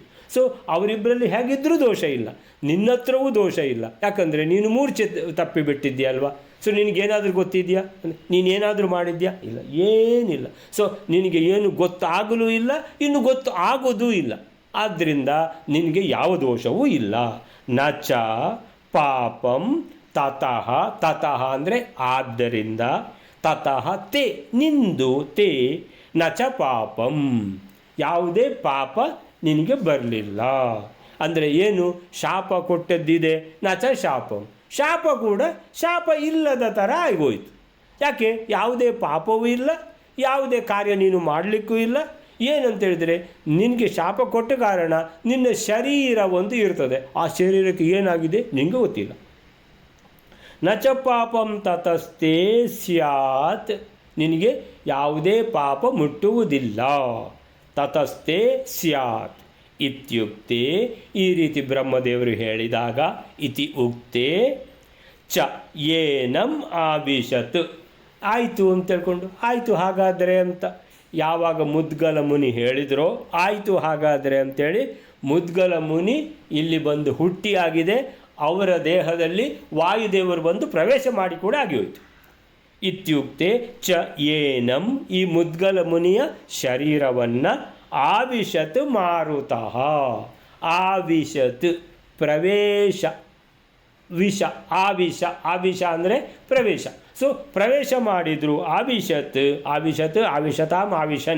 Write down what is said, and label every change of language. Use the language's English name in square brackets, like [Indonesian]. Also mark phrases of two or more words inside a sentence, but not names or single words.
[Kannada] ಸೊ ಅವರಿಬ್ಬರಲ್ಲಿ ಹೇಗಿದ್ದರೂ ದೋಷ ಇಲ್ಲ, ನಿನ್ನ ಹತ್ರವೂ ದೋಷ ಇಲ್ಲ. ಯಾಕಂದರೆ ನೀನು ಮೂರ್ಛೆ ತಪ್ಪಿಬಿಟ್ಟಿದ್ದೀಯಲ್ವ. ಸೊ ನಿನಗೇನಾದರೂ ಗೊತ್ತಿದೆಯಾ? ನೀನೇನಾದರೂ ಮಾಡಿದ್ಯಾ? ಇಲ್ಲ, ಏನಿಲ್ಲ. ಸೊ ನಿನಗೆ ಏನು ಗೊತ್ತಾಗಲೂ ಇಲ್ಲ, ಇನ್ನು ಗೊತ್ತು ಆಗೋದೂ ಇಲ್ಲ. ಆದ್ದರಿಂದ ನಿನಗೆ ಯಾವ ದೋಷವೂ ಇಲ್ಲ. [Sanskrit] ನ ಚ ಪಾಪಂ ತತಃ. [Kannada] ತತಃ ಅಂದರೆ ಆದ್ದರಿಂದ, [Sanskrit] ತತಃ ತೇ ನಿಂದು, ತೇ ನ ಚ ಪಾಪಂ [Kannada] ಯಾವುದೇ ಪಾಪ ನಿನಗೆ ಬರಲಿಲ್ಲ. ಅಂದರೆ ಏನು? ಶಾಪ ಕೊಟ್ಟದ್ದಿದೆ, [Sanskrit] ನ ಚ ಶಾಪಂ, [Kannada] ಶಾಪ ಕೂಡ ಶಾಪ ಇಲ್ಲದ ಥರ ಆಗೋಯ್ತು. ಯಾಕೆ? ಯಾವುದೇ ಪಾಪವೂ ಇಲ್ಲ, ಯಾವುದೇ ಕಾರ್ಯ ನೀನು ಮಾಡಲಿಕ್ಕೂ ಇಲ್ಲ. ಏನಂತೇಳಿದರೆ ನಿನಗೆ ಶಾಪ ಕೊಟ್ಟ ಕಾರಣ ನಿನ್ನ ಶರೀರ ಒಂದು ಇರ್ತದೆ, ಆ ಶರೀರಕ್ಕೆ ಏನಾಗಿದೆ ನಿನಗೆ ಗೊತ್ತಿಲ್ಲ. [Sanskrit] ನ ಚ ಪಾಪಂ ತತಸ್ತೆ ಸ್ಯಾತ್, [Kannada] ನಿನಗೆ ಯಾವುದೇ ಪಾಪ ಮುಟ್ಟುವುದಿಲ್ಲ. [Sanskrit] ತತಸ್ತೆ ಸ್ಯಾತ್ ಇತ್ಯುಕ್ತೆ, [Kannada] ಈ ರೀತಿ ಬ್ರಹ್ಮದೇವರು ಹೇಳಿದಾಗ, [Sanskrit] ಇತಿ ಉಕ್ತೆ ಚ ಏನಂ ಆವಿಶತ್, [Kannada] ಆಯಿತು ಅಂತ ತಿಳ್ಕೊಂಡು, ಆಯಿತು ಹಾಗಾದರೆ ಅಂತ ಯಾವಾಗ ಮುದ್ಗಲ ಮುನಿ ಹೇಳಿದರೋ, ಆಯಿತು ಹಾಗಾದರೆ ಅಂತೇಳಿ ಮುದ್ಗಲ ಮುನಿ ಇಲ್ಲಿ ಬಂದು ಹುಟ್ಟಿಯಾಗಿದೆ. ಅವರ ದೇಹದಲ್ಲಿ ವಾಯುದೇವರು ಬಂದು ಪ್ರವೇಶ ಮಾಡಿ ಕೂಡ ಆಗಿ ಹೋಯಿತು. [Sanskrit] ಇತ್ಯುಕ್ತೆ ಚ ಏನಂ, [Kannada] ಈ ಮುದ್ಗಲ ಮುನಿಯ ಶರೀರವನ್ನು [Sanskrit] ಆವಿಶತ್ ಮಾರುತಃ, [Kannada] ಆವಿಶತ್ ಪ್ರವೇಶ, ವಿಷ, ಆವಿಷ, ಆವಿಷ ಅಂದರೆ ಪ್ರವೇಶ. ಸೊ ಪ್ರವೇಶ ಮಾಡಿದರು. [Sanskrit] ಆವಿಶತ್, ಆವಿಶತ್, ಆವಿಶತಾಂ ಆವಿಶನ್.